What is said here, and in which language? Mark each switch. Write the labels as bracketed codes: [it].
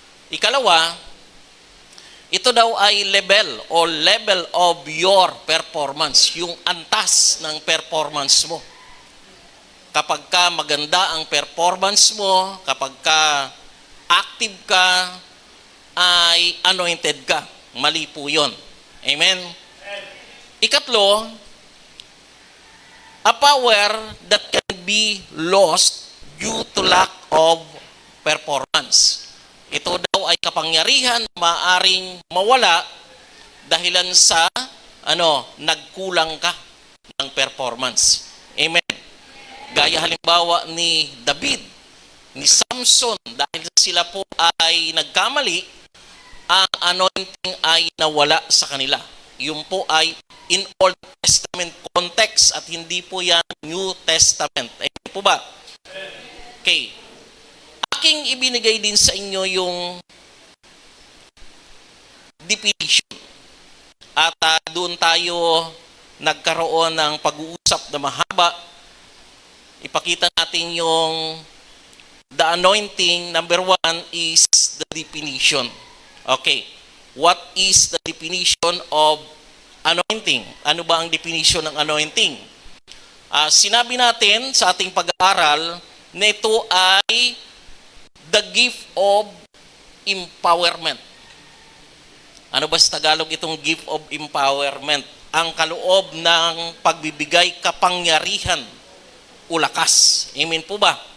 [tl] Ikalawa, ito daw ay [en] level of your performance, [tl] yung antas ng performance mo. kapag ka maganda ang performance mo, kapag ka active ka, ay anointed ka. Mali po yun. Amen? Ikatlo, [en] a power that can be lost due to lack of performance. [tl] Ito daw ay kapangyarihan na maaring mawala dahilan sa nagkulang ka ng performance. Amen. Gaya halimbawa ni David, ni Samson, dahil sila po ay nagkamali, ang anointing ay nawala sa kanila. Yung po ay in Old Testament context at hindi po yan New Testament. Amen po ba? Okay. Aking ibinigay din sa inyo yung definition. At doon tayo nagkaroon ng pag-uusap na mahaba. Ipakita natin yung [en] the anointing, number one, is the definition. [tl] Okay. [en] What is the definition of anointing? [tl] Ano ba ang definition ng anointing? Sinabi natin sa ating pag-aaral na ito ay [en] the gift of empowerment. [tl] Ano ba sa Tagalog itong [en] gift of empowerment? [tl] Ang kaloob ng pagbibigay kapangyarihan o lakas. Amen po ba?